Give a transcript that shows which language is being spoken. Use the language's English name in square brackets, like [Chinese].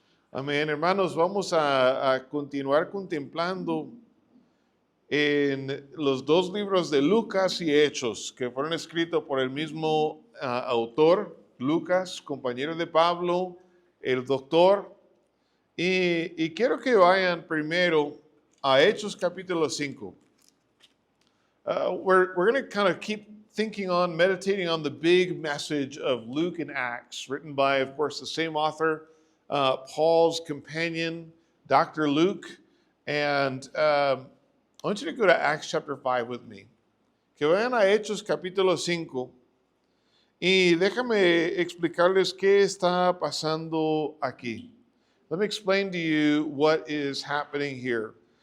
[Spanish] Amén, hermanos, vamos a continuar contemplando en los dos libros de Lucas y Hechos, que fueron escritos por el mismo autor, Lucas, compañero de Pablo, el doctor. Y quiero que vayan primero a Hechos capítulo 5. [English] We're going to kind of keep thinking on, meditating on the big message of Luke and Acts, written by, of course, the same author, Paul's companion, Dr. Luke. And I want you to go to Acts chapter 5 with me. [Spanish] Que vayan a Hechos capítulo 5. Y déjame explicarles qué está pasando aquí. [English] Let me explain to you what is happening here.